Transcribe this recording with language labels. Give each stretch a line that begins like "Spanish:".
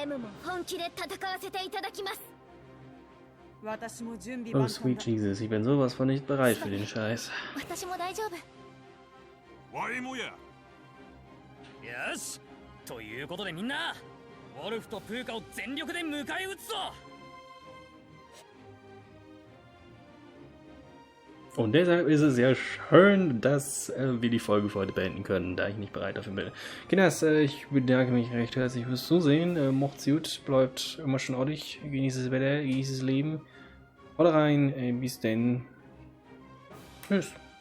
Japanese: レムも本気で戦わせていただきます。私も準備
English: Oh,
Japanese: 万
English: sweet
Japanese: 端だ。
German: Jesus, ich bin sowas von nicht bereit für den Scheiß.
Japanese: 私も大丈夫。ワイもや。よし、ということでみんな、ウォルフとプーカを全力で迎え撃つぞ。
German: Und deshalb ist es sehr schön, dass wir die Folge für heute beenden können, da ich nicht bereit dafür bin. Kinders, ich bedanke mich recht herzlich fürs Zusehen. Macht's gut, bleibt immer schön ordentlich, genießt das Wetter, genießt das Leben. Haut rein, bis denn. Tschüss.